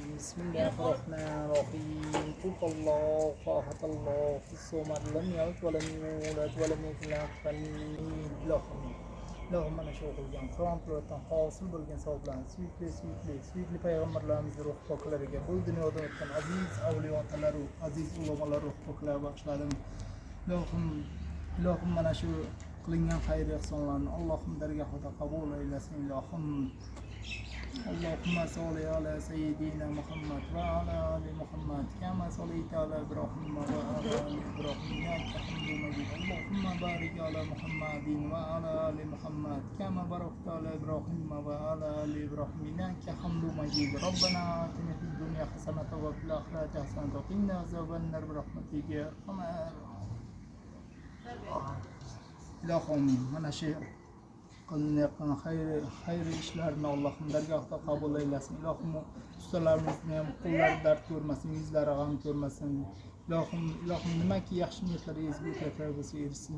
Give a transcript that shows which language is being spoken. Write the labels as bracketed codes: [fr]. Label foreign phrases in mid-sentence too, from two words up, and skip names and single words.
[ar] بسم الله الرحمن الرحيم قل هو الله أحد الله الصمد لم يلد ولم يولد ولم يكن له كفوا [uz] ilohim mana shu o'qilgan Qur'on tilovatidan hosil bo'lgan savoblarni suyukli payg'ambarlarimizni ruh poklariga bu dunyoda o'tgan aziz avliyolar aziz ulamolar ruh poklari bag'ishladim. Ilohim mana shu qilingan xayr ehsonlarni Allohim dargohida qabul aylasin. [ar] Ilohim اللهم صل على سيدنا محمد وعلى آل محمد كما صليت على إبراهيم وعلى آل إبراهيم إنك حميد مجيد. اللهم بارك على محمد وعلى آل محمد كما باركت على إبراهيم وعلى آل إبراهيم إنك حميد مجيد. ربنا آتنا في الدنيا حسنة وفي الآخرة حسنة وقنا عذاب النار برحمتك يا أرحم. [uz] Ilohim mana shu qilinayotgan xayr ishlarni Allohim dargohida qabul aylasin. Ilohim ustalarimizni ham qo'llari dard ko'rmasin, yuzlari g'am ko'rmasin. Ilohim nimaki yaxshi niyatlar ezguliklar bo'lsa erishsin.